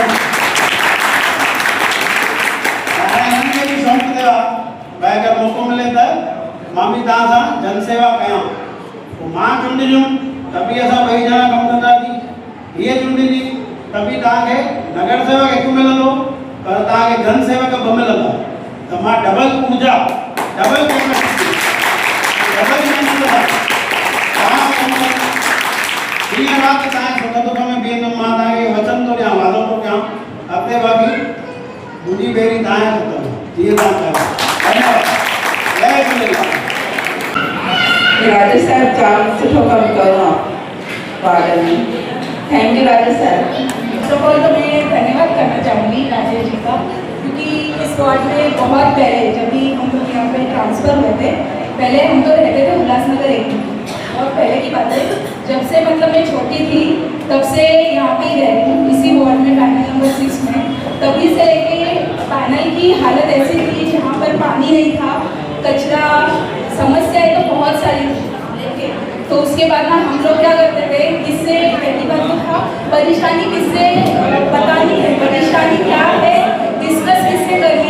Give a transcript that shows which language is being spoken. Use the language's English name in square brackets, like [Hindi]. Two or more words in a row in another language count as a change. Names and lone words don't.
[Sindhi] हाणे हिनखे बि शौक़ु थियो आहे भई अगरि मौक़ो मिले त मां बि तव्हां सां जनसेवा कयां पोइ मां चूंडियुमि त बि असां ॿई ॼणा कमु कंदासीं हीअ चूंडींदी त बि तव्हांखे नगर सेवक हिकु मिलंदो पर तव्हांखे जन सेवक ॿ मिलंदा त मां डबल ऊर्जा [English] double capacity double [Sindhi] ॾींहं राति तव्हांजे सुख दुख में बीहंदुमि मां तव्हांखे वचन थो ॾियां वादो थो कयां अॻिते बाक़ी मुंहिंजी बेड़ी तव्हांजे हथ में जीअं तव्हां चयो धन्यवाद जय झूलेलाल राजेश साहब जाम सुठो कमु कयो आहे वार्ड में [English] thank you [Hindi] राजेश साहब [English] first of all [Hindi] तो मैं धन्यवाद करना चाहूँगी राजेश जी का क्योंकि इस वार्ड में बहुत पहले जब भी हम लोग यहाँ पे ट्रांसफ़र हुए थे पहले हम तो रहते थे उल्लासनगर एक और पहले की बात है जब से मतलब मैं छोटी थी तब से यहाँ पे ही रहती हूँ इसी वार्ड में पैनल नंबर 6 में तभी से लेके पैनल की हालत ऐसी थी जहाँ पर पानी नहीं था कचरा समस्याएं तो बहुत सारी थी तो उसके बाद ना हम लोग क्या करते थे किससे पहली बात तो था परेशानी किससे बतानी है परेशानी क्या है डिस्कस किससे करनी